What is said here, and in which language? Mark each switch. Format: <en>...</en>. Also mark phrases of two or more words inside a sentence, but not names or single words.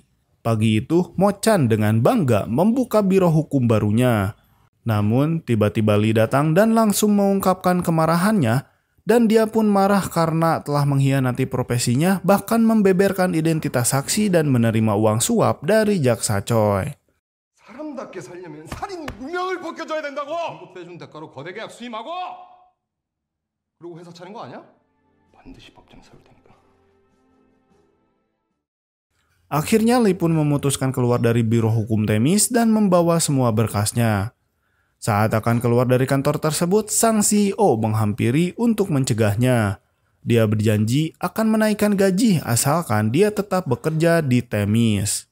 <id>Pagi itu Mo Chan dengan bangga membuka biro hukum barunya. Namun tiba-tiba Lee datang dan langsung mengungkapkan kemarahannya dan dia pun marah karena telah mengkhianati profesinya, bahkan membeberkan identitas saksi dan menerima uang suap dari jaksa Choi.</id> <ko>사람답게 살려면 살인 누명을 벗겨줘야 된다고! 공급 빼준 대가로 거대 계약 수임하고! 그리고 회사 차린 거 아니야? 반드시 법정 세울 테니까.</ko> <id>Akhirnya Lee pun memutuskan keluar dari biro hukum Temis dan membawa semua berkasnya. Saat akan keluar dari kantor tersebut, sang CEO menghampiri untuk mencegahnya. Dia berjanji akan menaikkan gaji asalkan dia tetap bekerja di Temis.</id>